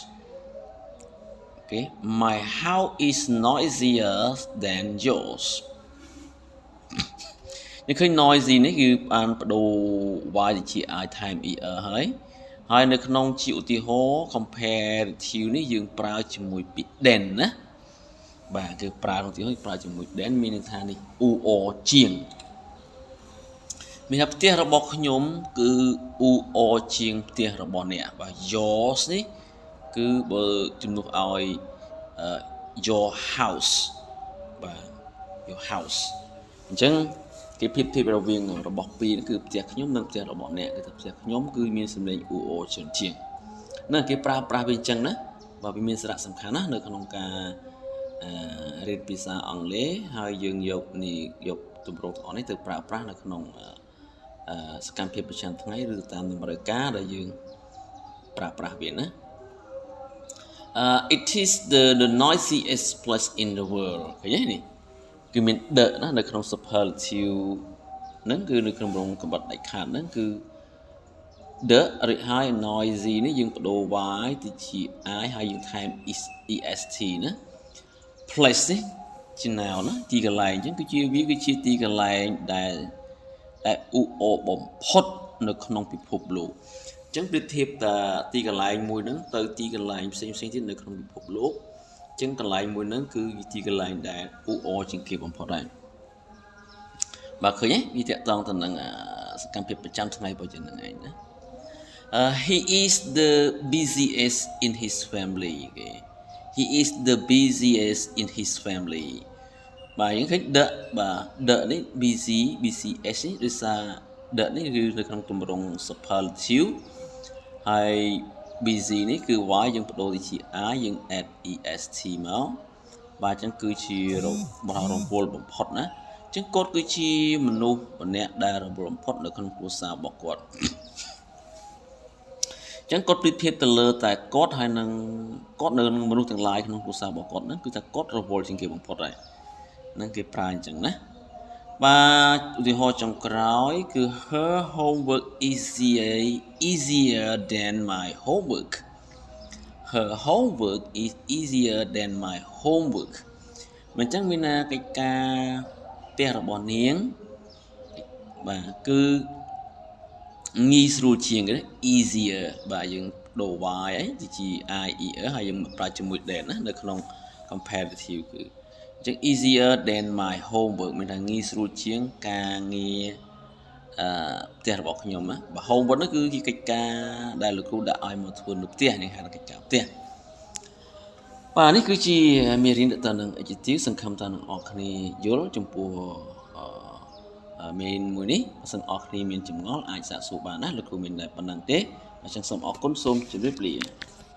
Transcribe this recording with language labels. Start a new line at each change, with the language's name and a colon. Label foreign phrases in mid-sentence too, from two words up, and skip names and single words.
English: okay my house is noisier than yours
Khmer: នេះឃើញ noisy នេះគឺបានបដូរ y ទៅជា I time er ហើយនៅក្នុងជាឧទាហរណ៍ comparative នេះយើងប្រើជាមួយពាក្យ than ណាបាទ គឺប្រើឧទាហរណ៍ប្រើជាមួយ than មានន័យថានេះ or ជាងមានថាផ្ទះរបស់ខ្ញុំគឺ or ជាងផ្ទះរបស់អ្នកបាទ yours នេះ គឺបើជំនួសឲ្យ
English: your house
Khmer: បាទ
English: your house
Khmer: អញ្ចឹងគេប្រៀបធៀបរវាងរបស់ពីរគឺផ្ទះ ខ្ញុំនិងផ្ទះរបស់អ្នកគឺថាផ្ទះខ្ញុំគឺមានសំឡេង or ច្រើនជាងហ្នឹងគេប្រើប្រាស់វាអញ្ចឹងណាបាទវាមានសារៈសំខាន់ណាស់នៅក្នុងការរៀនភាសាអង់គ្លេសហើយយើងយកទម្រង់ទាំងអស់នេះទៅប្រើប្រាស់នៅក្នុងសកម្មភាពប្រចាំថ្ងៃឬតាមតម្រូវការដែលយើងប្រើប្រាស់វាណា
English: it is the noisiest place in the world
Khmer: ឃើញទេនេះគឺមាន the ណានៅក្នុង superlative ហ្នឹងគឺនៅក្នុងរងកំបត្តិដាច់ខាតហ្នឹងគឺ the រិចហើយ noisy នេះយើងបដូរ y ទៅជា I ហើយយើងថែម est ណា place នេះជា noun ណាទីកន្លែងអញ្ចឹងគឺជាទីកន្លែងដែលបំផុតនៅក្នុងពិភពលោកអញ្ចឹងប្រៀបធៀបតាទីកន្លែងមួយហ្នឹងទៅទីកន្លែងផ្សេង ទៀតនៅក្នុងពិភពលោកអញ្ចឹងកន្លែងមួយហ្នឹងគឺទីកន្លែងដែលជាងគេបំផុតដែរបាទឃើញទេវាតាក់ទងទៅនឹង សកម្មភាពប្រចាំថ្ងៃរបស់យើងហ្នឹងឯងណា
English: he is the busiest in his family okay he is the busiest in his family
Khmer: បាទយើងឃើញ the នេះ bucs នេះដោយសារ the នេះគឺនៅក្នុងទម្រង់ superlative ហើយ busy នេះគឺ y យើងបដូរទៅជា I យើង
English: add est
Khmer: មកបាទអញ្ចឹងគឺជារវល់បំផុតណាអញ្ចឹងគាត់គឺជាមនុស្សម្នាក់ដែលរវល់បំផុតនៅក្នុងគ្រួសាររបស់គាត់ អញ្ចឹងគាត់ប្រៀបធៀបទៅលើតែគាត់ហើយនឹងគាត់នៅមនុស្សទាំងឡាយក្នុងគ្រួសាររបស់គាត់ហ្នឹងគឺថាគាត់រវល់ជាងគេបំផុតហើយហ្នឹងគេប្រើអញ្ចឹងណាបាទឧទាហរណ៍ចុ ងក្រោយគឺ
English: her homework easier than my homework her homework is easier than my homework
Khmer: មិនចឹងមានណាកិច្ចការផ្ទះរបស់នាង បាទគឺងាយស្រួលជាងគេ easier បាទយើងដូរ y អីទៅជា ier ហើយយើងប្រើ ជាមួយ than ណានៅក្នុង comparative គឺអញ្ចឹង
English: easier than my homework
Khmer: មានថាងាយស្រួលជាងការងារផ្ទះរបស់ខ្ញុំណាបើ homework នោះគឺជាកិច្ចការដែលលោកគ្រូដាក់ឲ្យមកធ្វើនៅផ្ទះនេះហៅថាកិច្ចការផ្ទះបាទនេះគឺជាមេរៀនទៅនឹង adjective សង្ឃឹមថាអ្នកនរគ្នាយល់ចំពោះមេរៀនមួយនេះបើសិនអ្នកនរគ្នាមានចម្ងល់អាចសាកសួរបានណាលោកគ្រូមានតែប៉ុណ្្នឹងទេអញ្ចឹងសូមអរគុណសូមជម្រាបលា